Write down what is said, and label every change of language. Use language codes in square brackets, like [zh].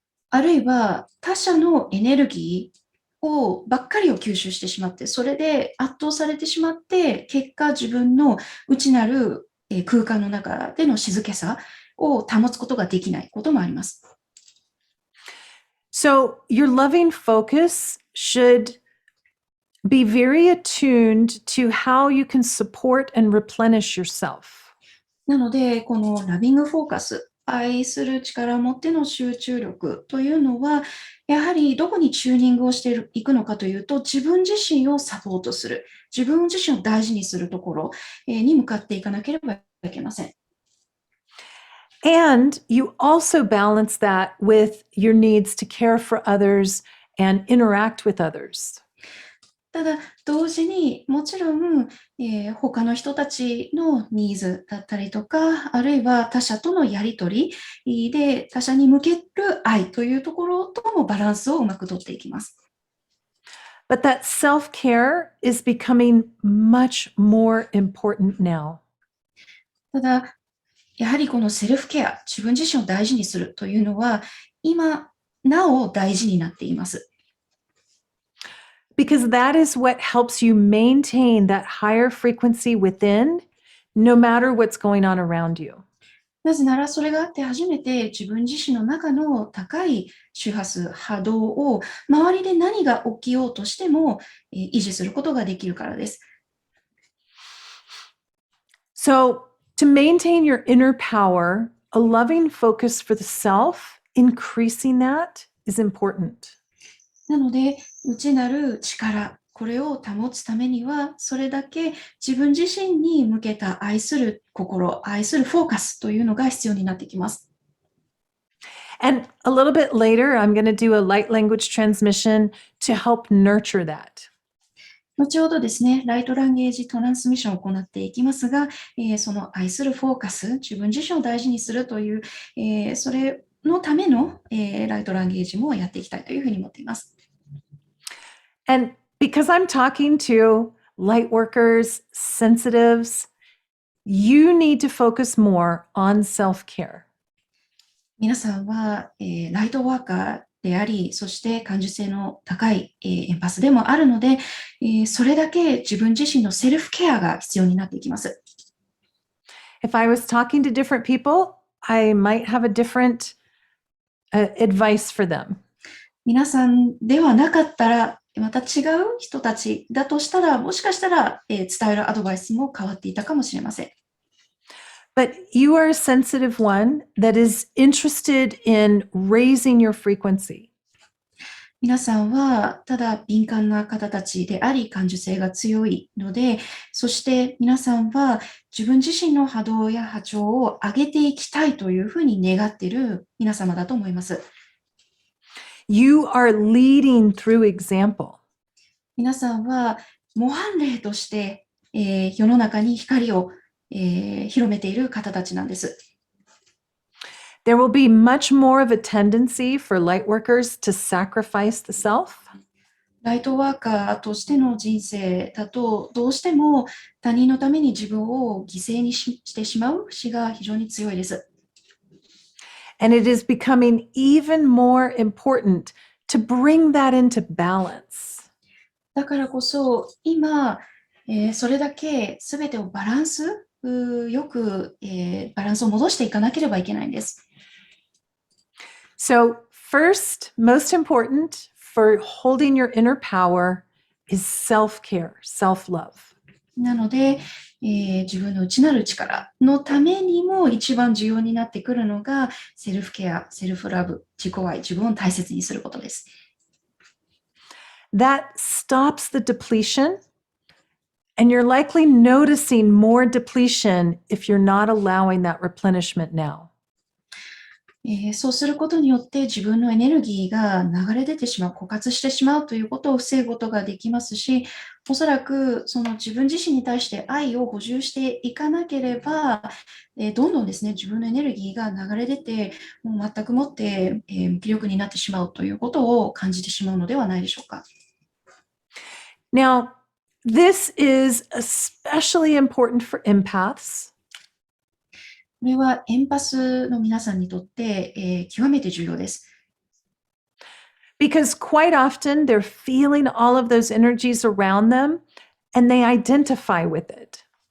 [ja] あるいは他者のエネルギーばっかりを吸収してしまって、それで圧倒されてしまって、結果自分の内なる空間の中での静けさを保つことができないこともあります。 [en] So, your loving focus should be very attuned to how you can support and replenish yourself. [ja] なので、このラビングフォーカス、愛する力を持っての集中力というのは、やはりどこにチューニングをしていくのかというと、自分自身をサポートする、自分自身を大事にするところに向かっていかなければいけません。 [en] And you also balance that with your needs to care for others and interact with others. [ja] ただ、同時にもちろん、他の人たちのニーズだったりとか、あるいは他者とのやりとりで他者に向ける愛というところともバランスをうまくとっていきます。 [en] But that self-care is becoming much more important now. [ja] ただ、やはりこのセルフケア、自分自身を大事にするというのは、今なお大事になっています。 [en] Because that is what helps you maintain that higher frequency within, no matter what's going on around you. [ja] なぜならそれがあって初めて自分自身の中の高い周波数、波動を周りで何が起きようとしても維持することができるからです。 [en] So, to maintain your inner power, a loving focus for the self, increasing that is important. [ja] なので、内なる力、これを保つためには、それだけ自分自身に向けた愛する心、愛するフォーカスというのが必要になってきます。 [en] And a little bit later, I'm going to do a light language transmission to help nurture that. [ja] 後ほどですね、ライトランゲージトランスミッションを行っていきますが、その愛するフォーカス、自分自身を大事にするという、それのための、ライトランゲージもやっていきたいというふうに思っています。 [en] And because I'm talking to light workers, sensitives, you need to focus more on self-care. [ja] 皆さんは、ライトワーカーであり、そして感受性の高い、エンパスでもあるので、それだけ自分自身のセルフケアが必要になっていきます。 [en] If I was talking to different people, I might have a different advice for them. [ja] 皆さんではなかったら、また違う人たちだとしたら、もしかしたら、伝えるアドバイスも変わっていたかもしれません。 [en] But you are a sensitive one that is interested in raising your frequency. [ja] 皆さんはただ敏感な方たちであり、感受性が強いので、そして皆さんは自分自身の波動や波長を上げていきたいというふうに願っている皆様だと思います。 [en] You are leading through example. [ja] 皆さんは模範例として、世の中に光を、広めている方たちなんです。 [en] There will be much more of a tendency for light workers to sacrifice the self. [ja] ライトワーカーとしての人生だと、どうしても他人のために自分を犠牲にしてしまう節が非常に強いです。 [en] And it is becoming even more important to bring that into balance. [ja] だからこそ、今、それだけ全てをバランスよく、バランスを戻していかなければいけないんです。 [en] So first, most important for holding your inner power is self-care, self-love. [ja] なので、自分の内なる力のためにも一番重要になってくるのがセルフケア、セルフラブ、自己愛、自分を大切にすることです。 [en] That stops the depletion, and you're likely noticing more depletion if you're not allowing that replenishment now. [ja] そうすることによって自分のエネルギーが流れ出てしまう、枯渇してしまうということを防ぐことができますし、おそらくその自分自身に対して愛を補充していかなければ、どんどんですね、自分のエネルギーが流れ出て、もう全くもって、無気力になってしまうということを感じてしまうのではないでしょうか。 [en] Now, this is especially important for empaths. [ja] これはエンパスの皆さんにとって、極めて重要です。 [en] Because quite often they're feeling all of those energies around them and they identify with it.